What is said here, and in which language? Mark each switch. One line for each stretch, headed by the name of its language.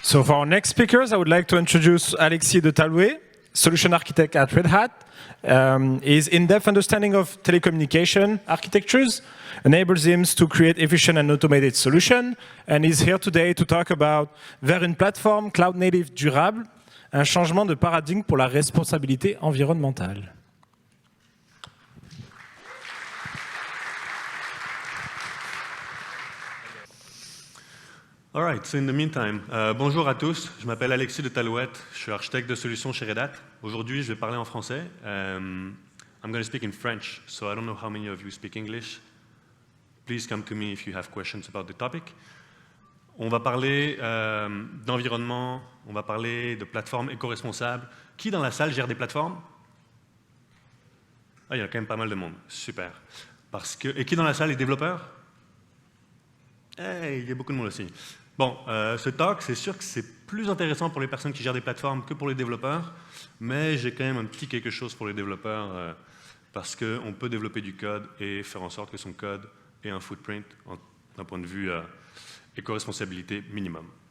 English: So for our next speakers, I would like to introduce Alexis de Talouet, solution architect at Red Hat. His in-depth understanding of telecommunication architectures enables him to create efficient and automated solutions. And he's here today to talk about
French: vers une plateforme cloud-native durable, un changement de paradigme pour la responsabilité environnementale.
English: All right, so in the meantime,
French: bonjour à tous, je m'appelle Alexis de Talouet, je suis architecte de solutions chez Red Hat. Aujourd'hui, je vais parler en français.
English: I'm going to speak in French, so I don't know how many of you speak English. Please come to me if you have questions about the topic.
French: On va parler d'environnement, on va parler de plateformes éco-responsables. Qui dans la salle gère des plateformes? Ah, il y a quand même pas mal de monde, super. Et qui dans la salle est développeur? Hey, il y a beaucoup de monde aussi. Bon, ce talk, c'est sûr que c'est plus intéressant pour les personnes qui gèrent des plateformes que pour les développeurs, mais j'ai quand même un petit quelque chose pour les développeurs parce qu'on peut développer du code et faire en sorte que son code ait un footprint d'un point de vue éco-responsabilité minimum.